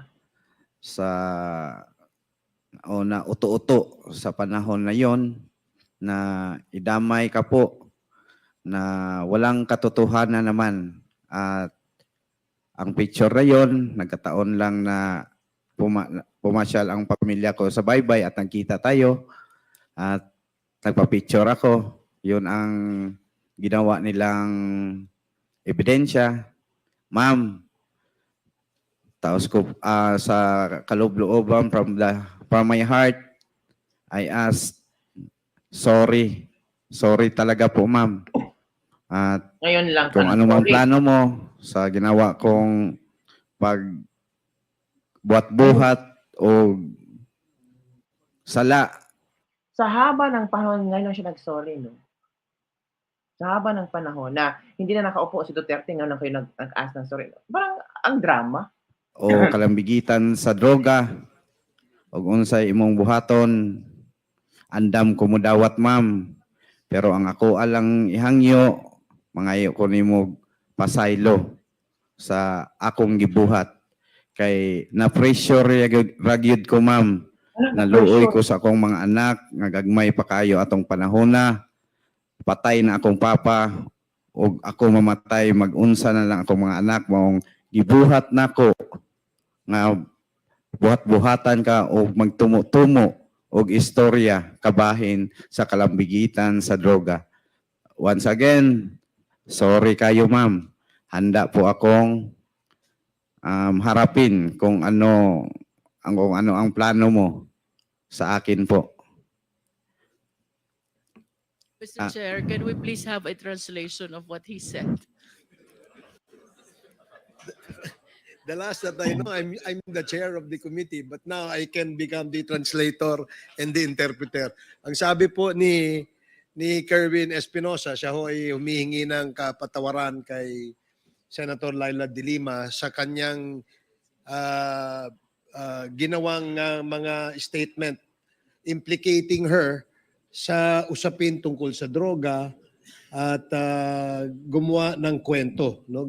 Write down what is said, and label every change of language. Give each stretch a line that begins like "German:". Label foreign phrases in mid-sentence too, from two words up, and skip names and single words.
Filipino: sa o na uto-uto sa panahon na yon na idamay ka po na walang katotohanan naman, at ang picture na yon nagkataon lang na pumasyal ang pamilya ko sa baybay at nagkita tayo at nagpa-picture ako. Yun ang ginawa nilang ebidensya. Ma'am, taos ko sa kaloob-looban
English: from my heart, I ask,
Filipino: sorry talaga po, ma'am. At Ngayon lang. kung ka ano mang sorry. plano mo sa ginawa kong buhat-buhat o sala, Sa haba ng panahon, ngayon lang siya nag-sorry, no? Sa haba ng panahon na hindi na nakaupo si Duterte, ngayon lang kayo nag-ask ng sorry. Parang ang drama.
Cebuano: o kalambigitan sa droga o unsay imong buhaton, andam ko mo dawat, ma'am, pero ang ako alang ihangyo mangayo ko nimo pasaylo sa akong gibuhat kay na pressure ragyud ko, ma'am. Naluoy ko sa akong mga anak nga gagmay pa kayo atong panahon na patay na akong papa o ako mamatay, mag-unsa na lang akong mga anak maong gibuhat nako nga buhat-buhatan ka o magtumo-tumo og istorya kabahin sa kalambigitan sa droga.
English: Once again,
Cebuano: sorry kayo, ma'am.
Filipino: Handa po akong harapin kung ano ang plano mo sa akin po.
English: Mr. Chair, can we please have a translation of what he said? The last that I know, I'm the chair of the committee, but now I can become the translator and the interpreter.
Filipino: Ang sabi po ni Kerwin Espinosa, siya ho ay humihingi ng kapatawaran kay Senator Laila De Lima sa kanyang ginawang mga
English: statement implicating her
Filipino: sa usapin tungkol sa droga at gumawa ng kwento, no?